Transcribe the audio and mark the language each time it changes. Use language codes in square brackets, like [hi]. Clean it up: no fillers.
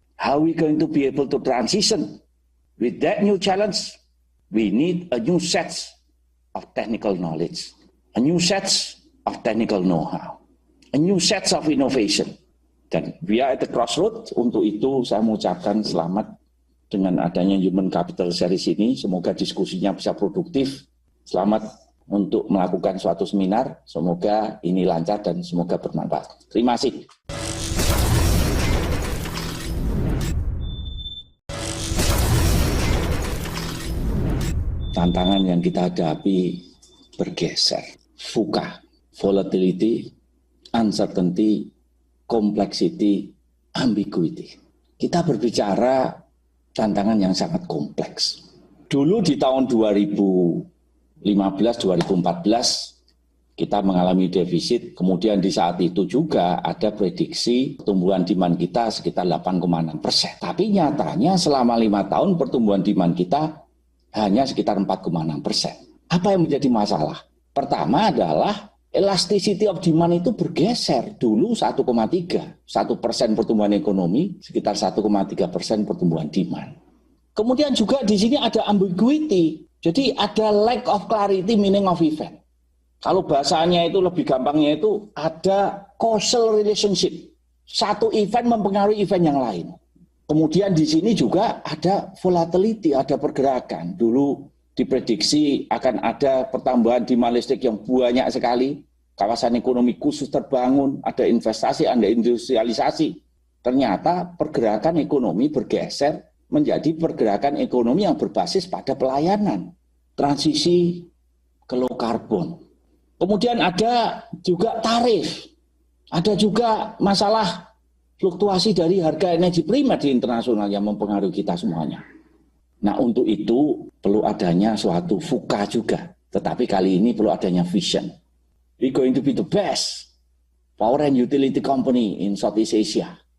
[en] How we going to be able to transition? With that new challenge, we need a new set of technical knowledge, a new set of technical know-how, a new set of innovation. [id] Dan [en] we are at the crossroad. [id] Untuk itu saya mengucapkan selamat dengan adanya Human Capital Series ini. Semoga diskusinya bisa produktif. Selamat untuk melakukan suatu seminar. Semoga ini lancar dan semoga bermanfaat. Terima kasih. Tantangan yang kita hadapi bergeser. [en] VUCA, volatility, uncertainty, complexity, ambiguity. [id] Kita berbicara tantangan yang sangat kompleks. Dulu di tahun 2015-2014 kita mengalami defisit, kemudian di saat itu juga ada prediksi pertumbuhan demand kita sekitar 8,6%. Tapi nyatanya selama 5 tahun pertumbuhan demand kita hanya sekitar 4,6%. Apa yang menjadi masalah? Pertama adalah [en] elasticity of demand [id] itu bergeser. Dulu 1,3, 1% pertumbuhan ekonomi, sekitar 1,3% pertumbuhan demand. Kemudian juga di sini ada ambiguity. Jadi ada [en] lack of clarity meaning of event. [id] Kalau bahasanya itu lebih gampangnya itu ada [en] causal relationship. [id] Satu event mempengaruhi event yang lain. Kemudian di sini juga ada volatility, ada pergerakan. Dulu diprediksi akan ada pertambahan demand listrik yang banyak sekali. Kawasan ekonomi khusus terbangun, ada investasi, ada industrialisasi. Ternyata pergerakan ekonomi bergeser menjadi pergerakan ekonomi yang berbasis pada pelayanan. Transisi ke [en] low carbon. [id] Kemudian ada juga tarif. Ada juga masalah fluktuasi dari harga energi primer di internasional yang mempengaruhi kita semuanya. Nah, untuk itu perlu adanya suatu VUCA juga. Tetapi kali ini perlu adanya vision. [en] We going to be the best power and utility company in Southeast Asia.